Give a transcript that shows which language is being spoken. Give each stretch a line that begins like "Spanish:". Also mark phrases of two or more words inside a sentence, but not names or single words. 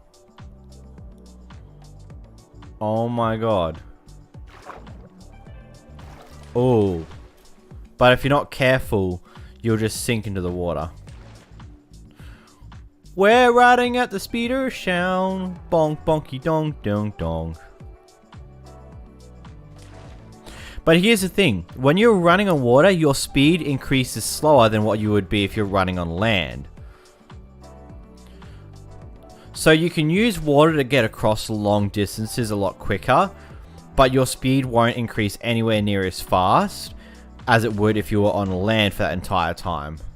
English: Oh my god. Oh. But if you're not careful, you'll just sink into the water. We're riding at the speed of sound. Bonk, bonky, dong, dong, dong. But here's the thing. When you're running on water, your speed increases slower than what you would be if you're running on land. So you can use water to get across long distances a lot quicker, but your speed won't increase anywhere near as fast as it would if you were on land for that entire time.